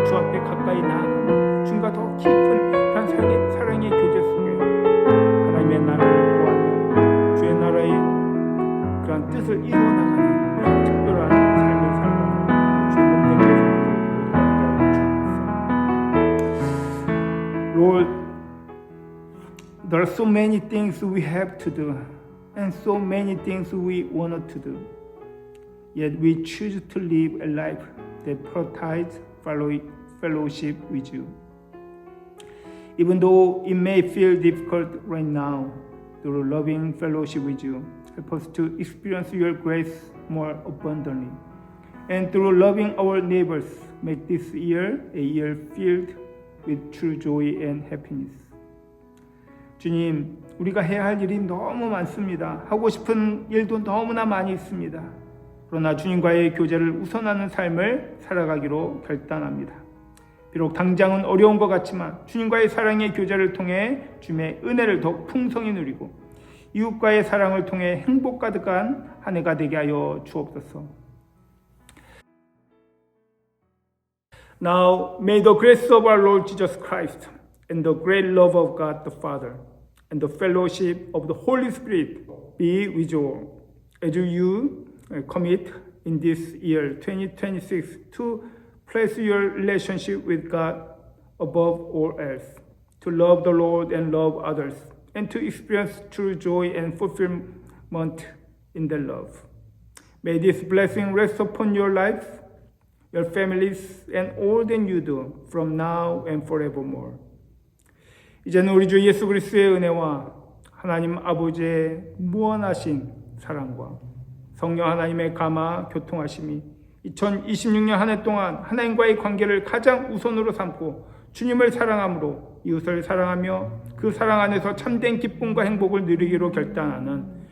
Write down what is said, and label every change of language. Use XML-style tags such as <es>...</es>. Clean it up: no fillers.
<ko>그래서 주 앞에 가까이 나아가는 주님과 더 깊은 그런 사랑의 교제 속에 하나님의 나라를 구하며 주의 나라의 그런 뜻을 이루어나가는 그런 특별한 삶을 살아가는 주의 몸된 것을 모두가 되게 하여 주옵소서.</ko> <en>Lord, there are so many things we have to do and so many things we want to do. Yet we choose to live a life that prioritizes fellowship with you. Even though it may feel difficult right now, through loving fellowship with you, help us to experience your grace more abundantly. And through loving our neighbors, make this year a year filled with true joy and happiness.</en> <ko>주님, 우리가 해야 할 일이 너무 많습니다. 하고 싶은 일도 너무나 많이 있습니다. 그러나 주님과의 교제를 우선하는 삶을 살아가기로 결단합니다. 비록 당장은 어려운 것 같지만 주님과의 사랑의 교제를 통해 주님의 은혜를 더 풍성히 누리고 이웃과의 사랑을 통해 행복 가득한 한 해가 되게 하여 주옵소서.</ko> <en>Now may the grace of our Lord Jesus Christ and the great love of God the Father and the fellowship of the Holy Spirit be with you all as you commit in this year 2026 to place your relationship with God above all else. to love the Lord and love others, and to experience true joy and fulfillment in their love. May this blessing rest upon your life, your families, and all that you do from now and forevermore.</en> <ko>이제는 우리 주 예수 그리스도의 은혜와 하나님 아버지의 무한하신 사랑과 성령 하나님의 감화 교통하심이 2026년 한 해 동안 하나님과의 관계를 가장 우선으로 삼고 주님을 사랑함으로 이웃을 사랑하며 그 사랑 안에서 참된 기쁨과 행복을 누리기로 결단하는</ko>